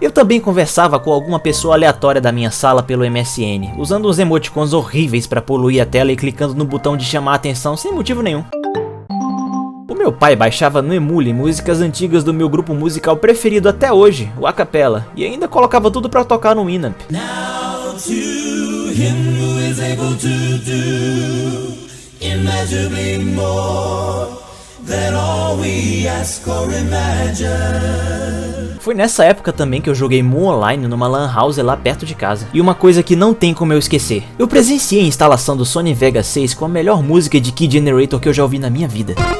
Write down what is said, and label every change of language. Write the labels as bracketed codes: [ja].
[pt] Eu também conversava com alguma pessoa aleatória da minha sala pelo MSN, usando uns emoticons horríveis para poluir a tela e clicando no botão de chamar a atenção sem motivo nenhum. O meu pai baixava no Emule músicas antigas do meu grupo musical preferido até hoje, o Acapella, e ainda colocava tudo para tocar no Winamp. [en] Now to him who is able to do immeasurably more than all we ask or imagine. [pt] Foi nessa época também que eu joguei Mu Online numa lan house lá perto de casa. E uma coisa que não tem como eu esquecer. Eu presenciei a instalação do Sony Vegas 6 com a melhor música de Key Generator que eu já ouvi na minha vida.